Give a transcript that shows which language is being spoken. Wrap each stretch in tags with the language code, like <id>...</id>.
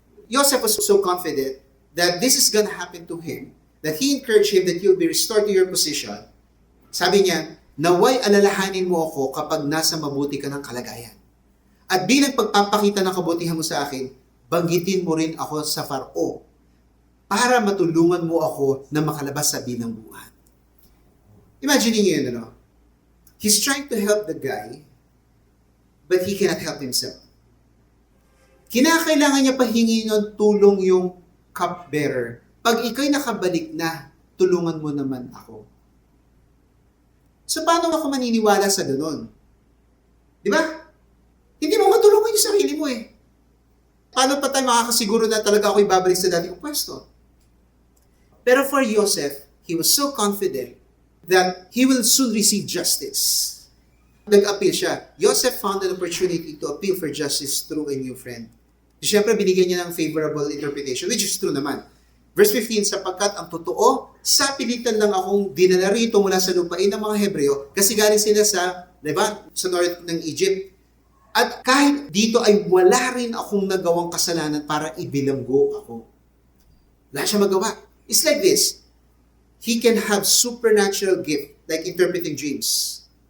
<en>Joseph was so confident that this is gonna happen to him, that he encouraged him that you'll be restored to your position.</en> <tl>Sabi niya, naway alalahanin mo ako kapag nasa mabuti ka ng kalagayan. At bilang pagpapakita ng kabutihan mo sa akin, banggitin mo rin ako sa Faro para matulungan mo ako na makalabas sa bilangguan. Imagine niyo yun, ano?</tl> <en>He's trying to help the guy, but he cannot help himself.</en> <tl>Kinakailangan niya pahingi ng tulong yung cupbearer. Pag ikaw'y nakabalik na, tulungan mo naman ako. So paano ako maniniwala sa ganun? Di ba? Hindi mo matulungan yung sarili mo eh. Paano pa tayo makakasiguro na talaga ako ibabalik sa dati kong pwesto?</tl> <en>Pero for Joseph, he was so confident that he will soon receive justice.</en> <tl>Nag-appeal siya.</tl> <en>Joseph found an opportunity to appeal for justice through a new friend.</en> <tl>Siyempre, binigyan niya ng favorable interpretation,</tl> <en>which is true</en> <tl>naman. Verse 15, sapagkat ang totoo, sa pilitan lang akong dinala rito mula sa lupain ng mga Hebreo, kasi galing sila sa, diba, sa north ng Egypt. At kahit dito ay wala rin akong nagawang kasalanan para ibilanggo ako. Wala siya magawa.</tl> <en>It's like this. He can have supernatural gift, like interpreting dreams.</en>